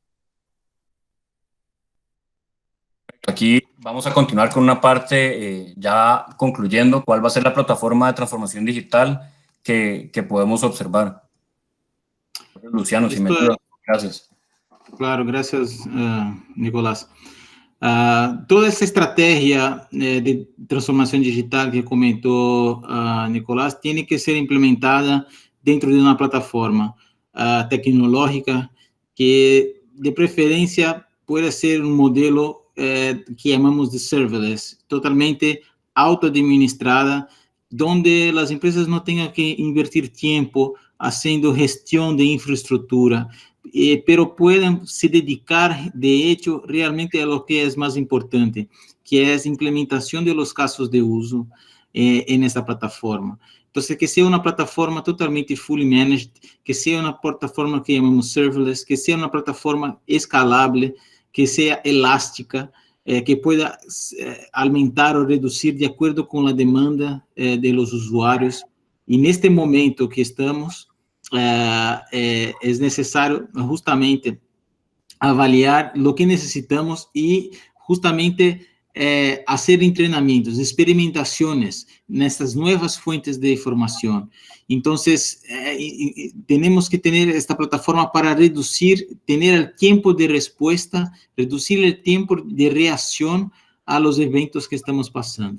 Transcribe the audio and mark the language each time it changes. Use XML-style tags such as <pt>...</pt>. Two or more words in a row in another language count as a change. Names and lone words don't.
<es>Aquí vamos a continuar con una parte ya concluyendo cuál va a ser la plataforma de transformación digital que podemos observar. Luciano, si me ayuda. Gracias. Claro, gracias,</es> <pt>Nicolás. Toda essa estratégia de transformação digital que comentou Nicolás tem que ser implementada dentro de uma plataforma tecnológica que, de preferência, pode ser um modelo que chamamos de serverless, totalmente auto-administrada, onde as empresas não tenham que invertir tempo fazendo gestão de infraestrutura,</pt> <es>pero puedan se dedicar, de hecho, realmente a lo que es más importante, que es implementación de los casos de uso en esta plataforma. Entonces, que sea una plataforma totalmente</es> <en>fully managed,</en> <es>que sea una plataforma que llamamos serverless, que sea una plataforma escalable, que sea elástica, que pueda aumentar o reducir de acuerdo con la demanda de los usuarios. Y en este momento que estamos,</es> <pt>é necessário justamente avaliar o que necessitamos e justamente fazer treinamentos, experimentações nessas novas fontes de informação. Então, temos que ter esta plataforma para reduzir, ter o tempo de resposta, reduzir o tempo de reação a</pt> <es>los eventos</es> <pt>que estamos passando.</pt>